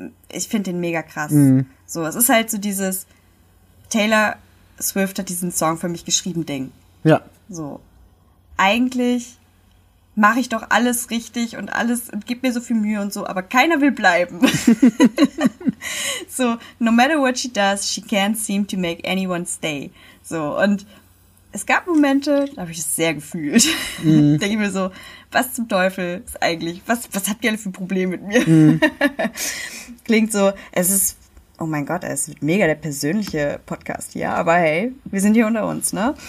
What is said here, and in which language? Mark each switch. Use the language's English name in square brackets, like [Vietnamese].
[German] Ich finde den mega krass. So, es ist halt so dieses Taylor Swift hat diesen Song für mich geschrieben Ding. Ja. So. Eigentlich mache ich doch alles richtig und alles und gib mir so viel Mühe und so, aber keiner will bleiben. [English] So, no matter what she does, she can't seem to make anyone stay. [German] So, und es gab Momente, da habe ich es sehr gefühlt. Mm. Denke ich mir so, was zum Teufel ist eigentlich, was habt ihr alle für ein Problem mit mir? Mm. Klingt so, es ist, oh mein Gott, es wird mega der persönliche Podcast hier, aber hey, wir sind hier unter uns, ne?